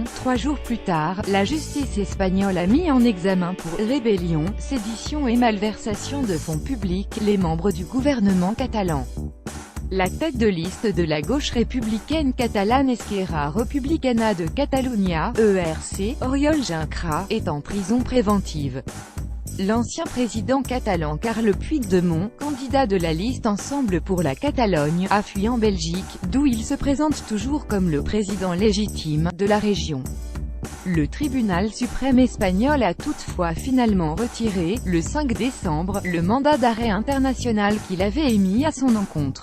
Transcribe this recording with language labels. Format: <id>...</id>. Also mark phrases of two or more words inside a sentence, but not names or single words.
<fr>3 jours plus tard, la justice espagnole a mis en examen pour rébellion, sédition et malversation de fonds publics les membres du gouvernement catalan. La tête de liste de la gauche républicaine catalane Esquerra Republicana de Catalunya, ERC, Oriol Junqueras, est en prison préventive. L'ancien président catalan Carles Puigdemont, candidat de la liste Ensemble pour la Catalogne, a fui en Belgique, d'où il se présente toujours comme le président légitime de la région. Le tribunal suprême espagnol a toutefois finalement retiré, le 5 décembre, le mandat d'arrêt international qu'il avait émis à son encontre.</fr>